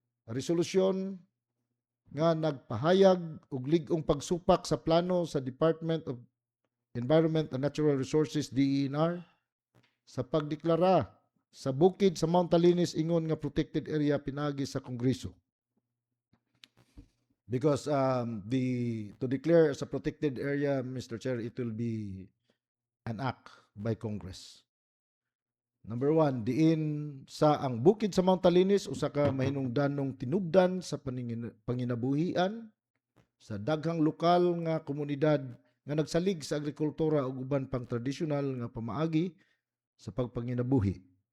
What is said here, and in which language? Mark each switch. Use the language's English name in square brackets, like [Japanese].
[Cebuano] A resolution nga nagpahayag og lig-ong pagsupak sa plano sa Department of Environment and Natural Resources, DENR, sa pagdeklara sa bukid sa Mount Talinis ingon nga protected area pinagi sa Kongreso. [English] Because to declare as a protected area, Mr. Chair, it will be an act by Congress. [Cebuano] Number one, diin sa ang bukid sa Mount Talinis, usa ka mahinungdanong tinubdan sa panginabuhian sa daghang lokal nga komunidad nga nagsalig sa agrikultura ug uban pang tradisyonal nga pamaagi sa pagpanginabuhi.